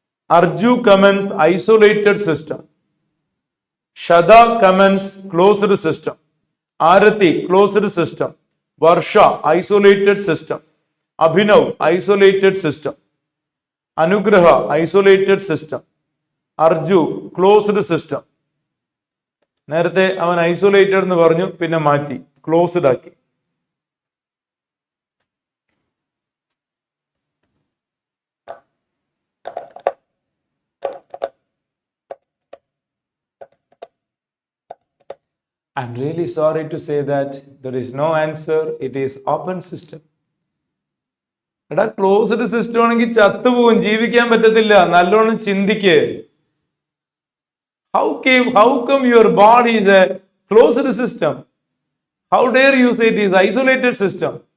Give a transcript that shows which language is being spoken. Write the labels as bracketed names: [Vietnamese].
[English] Arju comments, isolated system. Shada comments, closed system. Arati, closed system. Varsha, isolated system. Abhinav, isolated system. Anugraha, isolated system. Arju, closed system. [Malayalam] നേരത്തെ അവൻ isolated എന്ന് പറഞ്ഞു, പിന്നെ മാറ്റി closed ആക്കി. [English] I'm really sorry to say that there is no answer. It is open system. [Malayalam] എടാ closed system ആണെങ്കിൽ ചത്തുപോകും, ജീവിക്കാൻ പറ്റത്തില്ല. നല്ലോണം ചിന്തിക്ക്. [English] How come your body is a closed system? How dare you say it is isolated system?